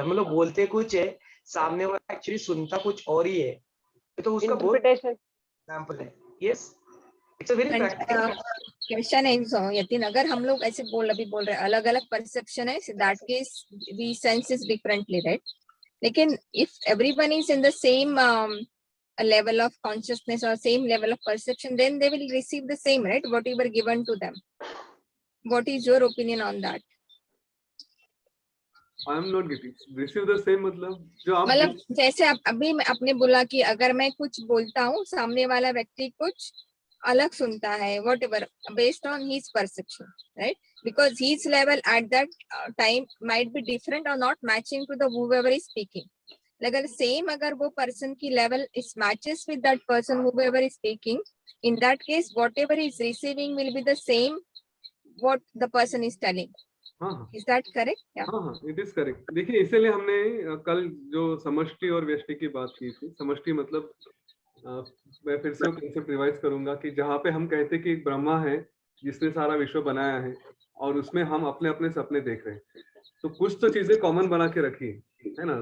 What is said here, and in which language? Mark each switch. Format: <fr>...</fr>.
<hi>हम लोग बोलते कुछ है, सामने वाला एक्चुअली सुनता कुछ और ही है, तो उसका बहुत</hi> <en>Interpretation.</en> <hi>एग्जांपल है।</hi> <en>Yes, it's a very practical.</en> <hi>Question है so, यतिन, अगर हम लोग ऐसे अभी बोल रहे हैं अलग अलग परसेप्शन है,</hi> <en>That case we senses differently, right? लेकिन if everyone is in the same level of consciousness or same level of perception, then they will receive the same, right? Whatever given to them. What is your opinion on that? I am not getting receive the same,</en> <hi>मतलब जो आप मतलब जैसे अभी आपने बोला कि अगर मैं कुछ बोलता हूँ, सामने वाला व्यक्ति कुछ अलग सुनता है,</hi> <en>whatever, based on his perception, right? Because his level at that time might be different or not matching to the whoever is speaking.</en> <hi>अगर सेम, अगर वो पर्सन की level</hi> <en>is matches with that person whoever is speaking, in that case whatever he is receiving will be the same what the person is telling.</en> <hi>हाँ,</hi> <en>Is that correct? Yeah. हाँ, it is correct.</en> <hi>देखिए, इसीलिए हमने कल जो समष्टि और व्यष्टि की बात की थी। समष्टि मतलब मैं फिर से कंसेप्ट रिवाइज करूंगा कि जहाँ पे हम कहते कि एक ब्रह्मा है जिसने सारा विश्व बनाया है और उसमें हम अपने अपने सपने देख रहे हैं, तो कुछ तो चीजें कॉमन बना के रखी है ना।</hi>